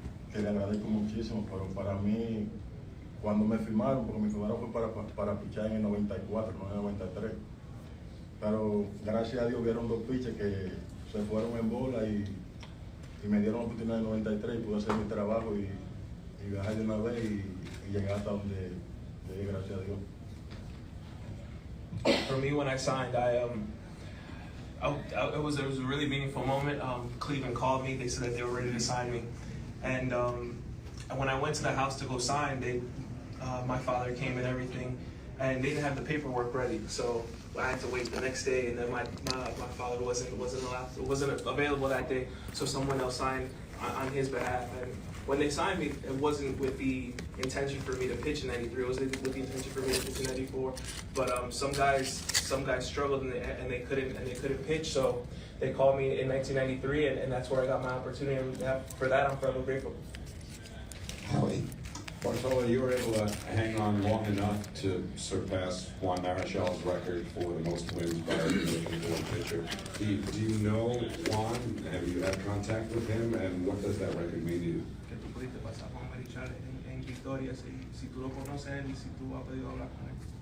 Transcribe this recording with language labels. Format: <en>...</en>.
<es>que le agradezco muchísimo, pero para mí, cuando me firmaron, porque me firmaron fue para pichar en el 94, no en el 93, pero gracias a Dios vieron dos pitches que se fueron en bola y me dieron la oportunidad en el 93 y pude hacer mi trabajo y viajar de una vez y llegar hasta donde llegué, gracias a Dios.</es> <en>For me, when I signed, it was a really meaningful moment. Cleveland called me. They said that they were ready to sign me, and when I went to the house to go sign, my father came and everything, and they didn't have the paperwork ready. So I had to wait the next day, and then my father wasn't available that day. So someone else signed on his behalf. And when they signed me, it wasn't with the intention for me to pitch in '93. It was with the intention for me to pitch in '94. But some guys struggled and they couldn't pitch. So they called me in 1993, and that's where I got my opportunity. And for that, I'm forever grateful. Howie. Bartolo, you were able to hang on long enough to surpass Juan Marichal's record for the most wins by a Division I pitcher. Do you know Juan? Have you had contact with him? And what does that record mean to you?</en> <es>Que tú pudiste pasar Juan Marichal en victorias, si tú lo conoces y si tú has podido hablar con él.</es>